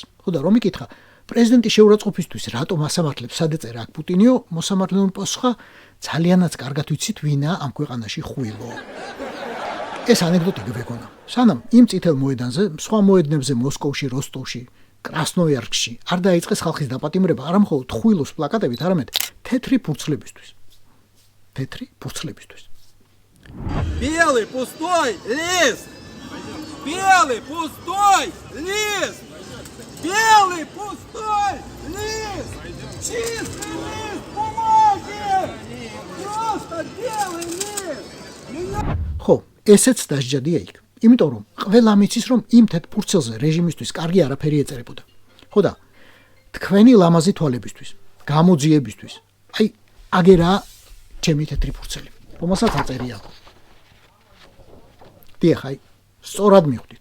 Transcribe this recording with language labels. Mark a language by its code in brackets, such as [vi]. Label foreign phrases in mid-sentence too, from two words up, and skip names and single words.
[ka] ხო და რომ იკითხა, პრეზიდენტის შეურაცხყოფისთვის რატომ ასამართლებს სადეწერა აქ პუტინიო, მოსამართლემ პასუხა, ძალიანაც კარგად ვიცით ვინაა ამ ქვეყანაში ხუილო. ეს ანეკდოტი გვეგონა. სანამ იმ წითელ მოედანზე, სხვა მოედნებზე მოსკოვში, როსტოვში, კრასნოიარსკში არ დაიწყეს ხალხის დაპატიმრება, არა მხოლოდ ხუილოს პლაკატებით, არამედ თეთრი ფურცლებისთვის. თეთრი ფურცლებისთვის. [ru] Белый пустой лист! Белый пустой лист! Белый пустой лист! Чистый лист бумаги! Просто белый лист! [ka] ხო, ესეც დასჯადია იქ. იმიტომ რომ ყველა მიცის რომ იმ თეთრ ფურცელზე რეჟიმისთვის კარგი არაფერი ეწერებოდა. ხო და თქვენი ლამაზი თვალებისთვის, გამოძიებისთვის. აი, აგერაა ჩემი თეთრი ფურცელი. რომელსაც აწერია. დიახ, აი, სწორად მიხვდით.